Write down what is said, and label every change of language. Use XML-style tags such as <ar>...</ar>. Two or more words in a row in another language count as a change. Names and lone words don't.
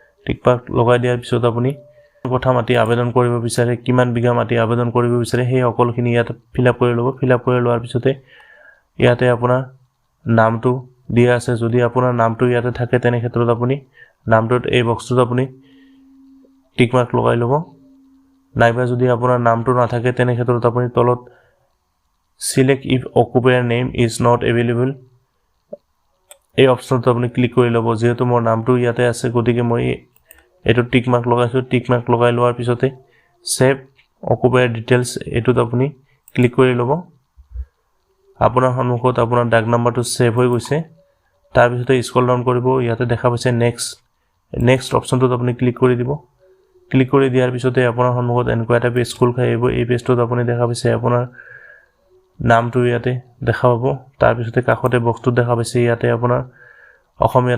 <en>tick mark</en> <as>লগাই দিয়াৰ পিছত আপুনি কথা মাটি আবেদন কৰিব বিচাৰে কিমান বিঘা মাটি আবেদন কৰিব বিচাৰে সেই সকলোখিনি ইয়াত</as> <en>fill up</en> <as>কৰি ল'ব</as> <en>fill up</en> <as>কৰি লোৱাৰ পিছতে ইয়াতে আপোনাৰ নামটো দিয়া আছে যদি আপোনাৰ নামটো ইয়াতে থাকে তেনে ক্ষেত্ৰত আপুনি নামটোত এই বক্সটোত আপুনি</as> <en>tick mark</en> <as>লগাই ল'ব নাইবা যদি আপোনাৰ নামটো নাথাকে তেনে ক্ষেত্ৰত আপুনি তলত</as> <en>select if occupier name is not available</en> <as>এই অপচনটো আপুনি ক্লিক কৰি ল'ব যেহেতু মোৰ নামটো ইয়াতে আছে গতিকে মই এটো</as> <en>tick mark</en> <as>লগাইছো</as> <en>tick mark</en> <as>লগাই লোৱাৰ পিছতে</as> <en>save occupier details</en> <as>এটোত আপুনি ক্লিক কৰি ল'ব আপোনাৰ সন্মুখত আপোনাৰ ডাক নাম্বাৰটো সেভ হৈ গৈছে তাৰ পিছতে</as> <en>scroll down</en> <as>কৰিব ইয়াতে দেখা পাইছে</as> <en>next option</en> <as>আপুনি ক্লিক কৰি দিব ক্লিক কৰি দিয়াৰ পিছতে আপোনাৰ সন্মুখত এনেকুৱা এটা পেজ খোল খাই আহিব এই পেজটোত আপুনি দেখা পাইছে আপোনাৰ নামটো ইয়াতে দেখা পাব তাৰ পিছতে কাষতে বক্সটোত দেখা পাইছে ইয়াতে আপোনাৰ অসমীয়াত</as>